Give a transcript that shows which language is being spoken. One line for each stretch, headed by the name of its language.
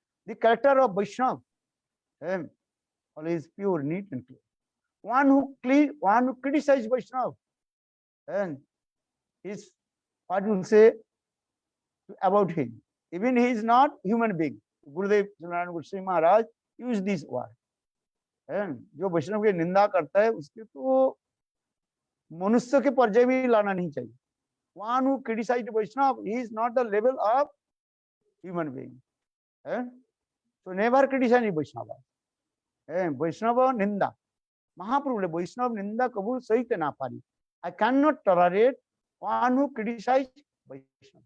English: The character of Vaishnava always pure, neat and clear. One who criticizes Vaishnava and is what you say about him. Even he is not human being. Gurudev Gosvāmī Mahārāja used this word.
Hindi: जो वैष्णव की निंदा करता है उसके तो मनुष्य के पर्याय भी लाना नहीं चाहिए.
English: One who criticized Vaishnava, he is not the level of human being. So never criticize Vaishnava. Vaishnava ninda.
Bangla: Mahaprabhu Vaishnava ninda kabul sahi te na pari.
English: I cannot tolerate one who criticize Vaishnava.